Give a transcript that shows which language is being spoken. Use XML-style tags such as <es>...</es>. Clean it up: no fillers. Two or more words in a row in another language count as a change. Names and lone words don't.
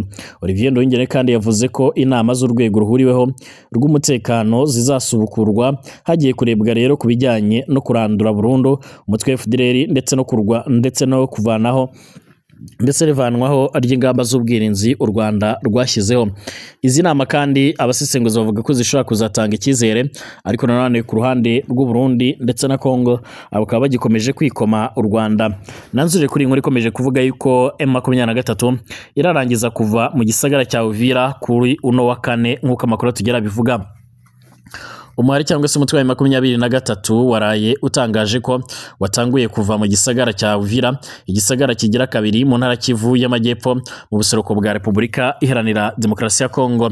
<rw>Olivier Nduhungirehe kandi yavuze ko inama z'urwego ruhuriweho rw'umutekano zizasubukurwa hagiye kurebwa rero ku bijyanye no kurandura burundu umutwe FDLR ndetse no kuvanaho ndetse rivanwaho ry'ingamba z'ubwirinzi u Rwanda rwashyizeho. Izi nama kandi abasesenguzi bavuga ko zishobora kuzatanga icyizere ariko nanone ku ruhande rw'u Burundi ndetse na Kongo bakaba bagikomeje kwikoma u Rwanda.</rw> <rn>Nanzure kuri inkuru ikomeje kuvuga yuko M23 irarangiza kuva mu gisagara cya Uvira kuri uno wa kane nk'uko amakuru tugera bivuga. Umuhari cyangwa se umutwe wa 23 waraye utangaje ko watanguye kuva mu gisagara cya Uvira, igisagara kigira kabiri mu ntara Kivu y'Amajyepfo mu buseruko bwa Repubulika Iharanira Demokarasi ya Kongo.</rn>